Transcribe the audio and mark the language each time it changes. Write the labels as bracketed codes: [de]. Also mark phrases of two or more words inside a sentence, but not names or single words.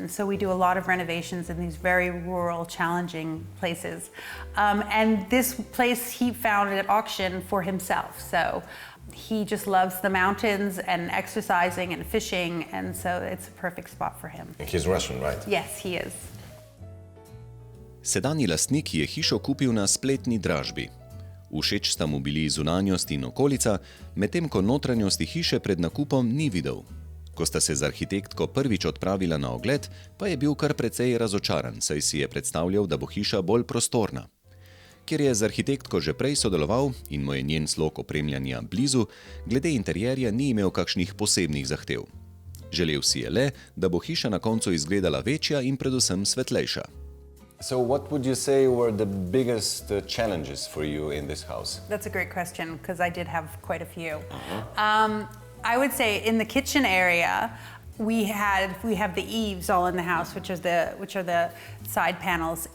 [en] So we do a lot of renovations in these very rural, challenging places. And this place he found at auction for himself. So he just loves the mountains and exercising and fishing, and so it's a perfect spot for him. He's Russian, right? Yes, he is. [sl] Sedanji lastnik je hišo kupil na spletni dražbi. Všeč sta mu bili zunanjost in okolica, medtem ko notranjosti hiše pred nakupom ni videl. Ko sta se z arhitektko prvič odpravila na ogled, pa je bil kar precej razočaran, saj si je predstavljal, da bo hiša bolj prostorna. Ker je z arhitektko že prej sodeloval in mu je njen slog opremljanja blizu, glede interjerja ni imel kakšnih posebnih zahtev. Želel si je le, da bo hiša na koncu izgledala večja in predvsem svetlejša. [en] So what would you say were the biggest challenges for you in this house? That's a great question, because I did have quite a few. I would say in the kitchen area, we have the eaves all in the house, which are the side panels.